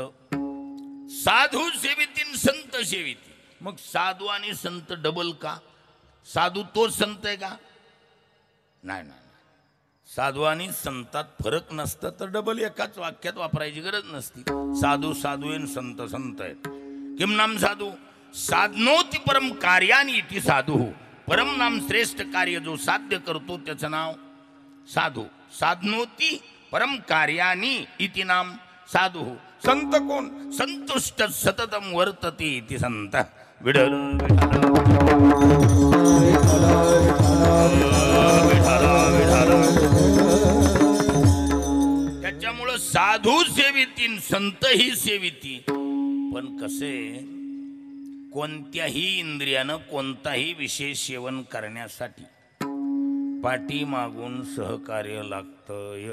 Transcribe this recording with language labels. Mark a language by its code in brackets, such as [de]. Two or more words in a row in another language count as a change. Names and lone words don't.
[mr] साधू सेवितीन संत सेविती. मग साधू आणि संत डबल का? साधू तोच संत आहे का? नाही नाही. साधू आणि संतात फरक नसतं तर डबल एकाच वाक्यात वापरायची गरज नसती. साधू साधू आहे, संत संत आहेत. [sa] किम नाम साधू? साधनोति परम कार्यानी इति साधू. परम नाम [mr] श्रेष्ठ कार्य जो साध्य करतो त्याचं नाव साधू. [sa] साधनोति परम कार्यानी इति नाम साधू. [mr] संत कोण? [sa] संतुष्ट सततम वर्तते इति संत. [mr] विठल त्याच्यामुळं साधू सेवितीन संतही सेविती. पण कसे, कोणत्याही इंद्रियानं कोणताही विषय सेवन करण्यासाठी पाठी मागून सहकार्य लागतं.